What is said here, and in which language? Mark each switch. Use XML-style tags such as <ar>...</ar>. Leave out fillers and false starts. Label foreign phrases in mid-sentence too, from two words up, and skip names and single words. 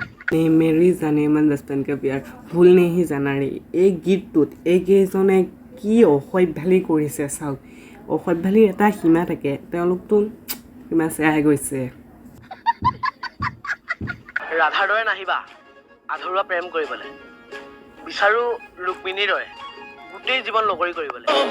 <hi>मेरी जाने मन बचपन का प्यार भूल नहीं जाना रे</hi> <as>এই গীতটোত এইকেইজনে কি অসভ্যালি কৰিছে চাওক অসভ্যালিৰ এটা সীমা থাকে তেওঁলোকতো সীমা চেৰাই গৈছে ৰাধাৰ দৰে নাহিবা আধৰুৱা প্ৰেম কৰিবলৈ বিচাৰো ৰুক্মিণীৰ দৰে গোটেই জীৱন লগৰী কৰিবলৈ</as>